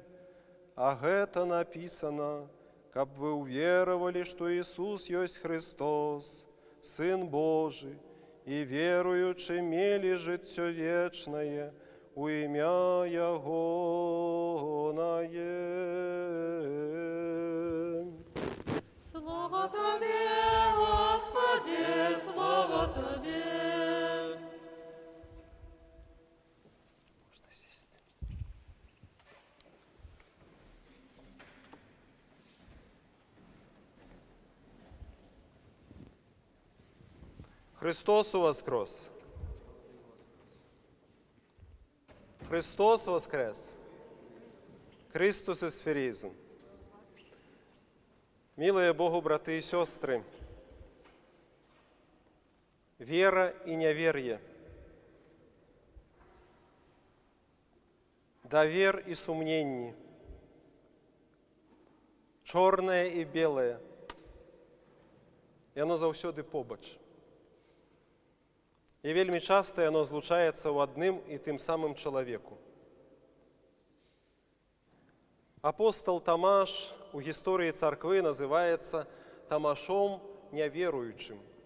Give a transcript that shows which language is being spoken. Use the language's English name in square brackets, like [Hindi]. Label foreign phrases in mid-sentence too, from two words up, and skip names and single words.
[Belarusian] А гэта напісана, каб вы ўверавалі, што Ісус ёсць Христос, [Russian] Сын Божий, [Belarusian] і веруючы мелі жыццё вечнае у імя Ягонае. [Russian] Слава Тебе, Господи, слава Тебе. [Belarusian] Можна сісти. [Russian] Христос воскрес! Христос воскрес! [German] Christus ist verriesen! [Russian] Милые Богу, [Belarusian] браты и сестры, вера и неверие, довер и сумненні, чорне і белое, яно заўсёды побач. І вельмі часта яно злучаецца ў адным і тым самым чалавеку. Апостол Тамаш у гісторыі царквы называецца Тамашом няверуючым.